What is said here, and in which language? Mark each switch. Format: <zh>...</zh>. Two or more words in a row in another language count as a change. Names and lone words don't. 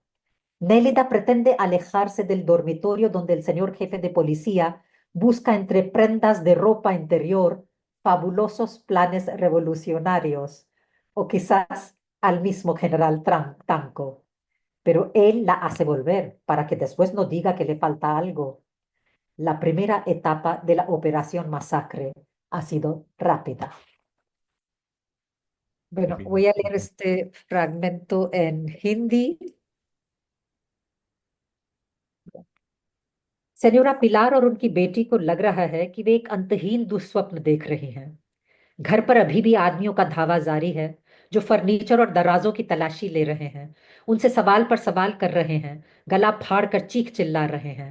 <es>Nélida pretende alejarse del dormitorio donde el señor jefe de policía busca entre prendas de ropa interior fabulosos planes revolucionarios, o quizás al mismo general Tanco. Pero él la hace volver para que después no diga que le falta algo. La primera etapa de la operación masacre ha sido rápida. Qué Bueno, bien. voy a leer Ujú. este fragmento en hindi.</es> <hi>सेन्योरा पिलार और उनकी बेटी को लग रहा है कि वे एक अंतहीन दुस्वप्न देख रही हैं। घर पर अभी भी आदमियों का धावा जारी है, जो फर्नीचर और दराजों की तलाशी ले रहे हैं, उनसे सवाल पर सवाल कर रहे हैं, गला फाड़ कर चीख चिल्ला रहे हैं।</hi>